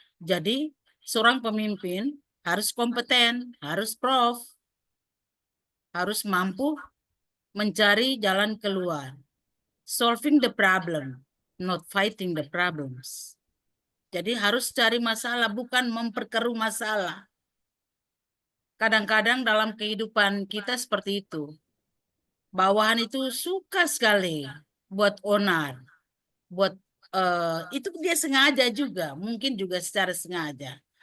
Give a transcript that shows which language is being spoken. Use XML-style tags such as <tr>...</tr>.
<id>Jadi seorang pemimpin harus kompeten, harus prof, harus mampu mencari jalan keluar.</id> <en>Solving the problem, not fighting the problems.</en> <id>Jadi harus cari masalah, bukan memperkeruh masalah. Kadang-kadang dalam kehidupan kita seperti itu. Bawahan itu suka sekali buat onar, buat itu dia sengaja juga, mungkin juga secara sengaja.</id>